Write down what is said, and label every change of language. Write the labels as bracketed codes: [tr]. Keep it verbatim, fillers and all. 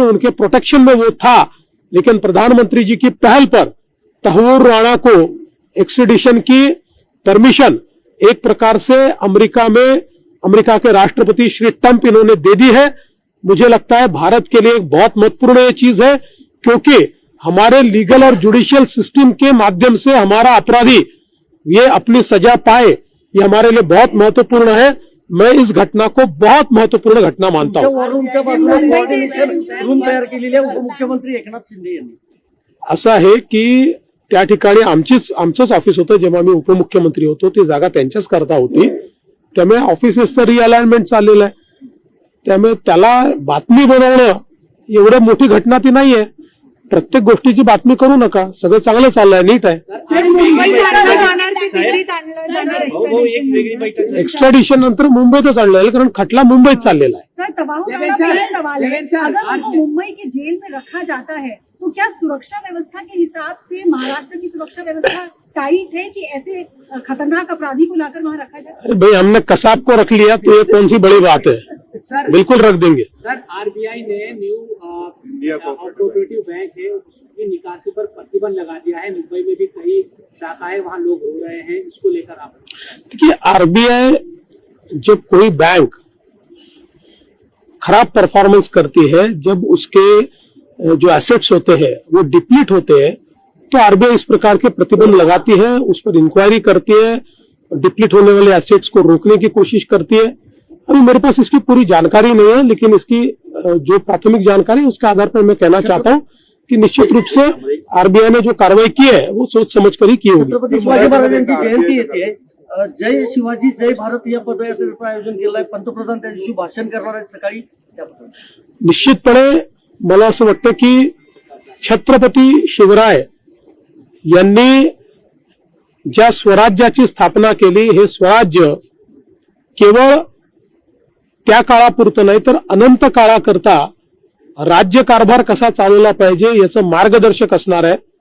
[hi] उनके प्रोटेक्शन में वो था, लेकिन प्रधानमंत्री जी की पहल पर तहवूर राणा को एक्सट्रॅडिशन की परमिशन एक प्रकार से अमेरिका में अमेरिका के राष्ट्रपति श्री ट्रंप इन्होंने दे दी है. मुझे लगता है भारत के लिए एक बहुत महत्वपूर्ण ये चीज है, क्योंकि हमारे लीगल और जुडिशियल सिस्टम के माध्यम से हमारा अपराधी ये अपनी सजा पाए, ये हमारे लिए बहुत महत्वपूर्ण है. मैं इस घटना को बहुत महत्वपूर्ण घटना मानता हूँ. [mr] वॉररूमच्या बाजूला कोऑर्डिनेशन रूम तयार केलेली आहे उपमुख्यमंत्री एकनाथ शिंदे यांनी. असं आहे की त्या ठिकाणी आमचीच आमचंच ऑफिस होतं जेव्हा मी उपमुख्यमंत्री होतो, ती जागा त्यांच्याच करता होती, त्यामुळे ऑफिसेसचं रिअलाइनमेंट चाललेलं आहे. त्यामुळे त्याला बातमी बनवणं एवढं मोठी घटना ती नाहीये. प्रत्येक गोष्टीची बातमी करू नका, सगळं चांगलं चाललंय, नीट आहे. मुंबई जाणार जाणार की दिल्लीत आणलं जाणार extradition? एक्स्ट्रॅडिशन नंतर मुंबईतच आणलेलं आहे, कारण खटला मुंबईत चाललेला आहे. [hi] सर तबाहू राणा पे ये सवाल है, अगर उनको मुंबई की जेल में रखा जाता है तो क्या सुरक्षा व्यवस्था के हिसाब से महाराष्ट्र की सुरक्षा व्यवस्था टाइट है कि ऐसे अ, खतरनाक अपराधी को लाकर वहाँ रखा जाए? अरे भाई, हमने कसाब को रख लिया तो ये कौन सी बड़ी बात है, सर बिल्कुल रख देंगे. सर आरबीआई ने न्यू इंडिया कोऑपरेटिव बैंक है उसकी निकासी पर प्रतिबंध लगा दिया है. मुंबई में भी कई शाखाएं वहाँ लोग हो रहे हैं, इसको लेकर आप देखिए, आरबीआई जब कोई बैंक खराब परफॉर्मेंस करती है, जब उसके अ, जो एसेट्स होते हैं वो डिप्लीट होते हैं, तो आरबीआई इस प्रकार के प्रतिबंध लगाती है, उस पर इंक्वायरी करती है, डिप्लीट होने वाले एसेट्स को रोकने की कोशिश करती है. अभी मेरे पास इसकी पूरी जानकारी नहीं है, लेकिन इसकी अ, जो प्राथमिक जानकारी है उसके आधार पर मैं कहना चाहता हूँ कि निश्चित रूप से आरबीआई ने जो कार्रवाई की है वो सोच समझ कर ही की होगी. [mr] छत्रपती शिवाजी महाराजांची जयंती येते. अ, जय शिवाजी जय भारत या पदयात्रेचं आयोजन केलंय. पंतप्रधान त्या दिवशी भाषण करणार आहेत सकाळी त्याबद्दल. निश्चितपणे मला असं वाटतं की छत्रपती शिवराय यांनी ज्या स्वराज्याची स्थापना केली हे स्वराज्य केवळ त्या काळापुरतं नाही तर अनंत काळाकरता राज्यकारभार कसा चालवला पाहिजे याचं मार्गदर्शक असणार आहे.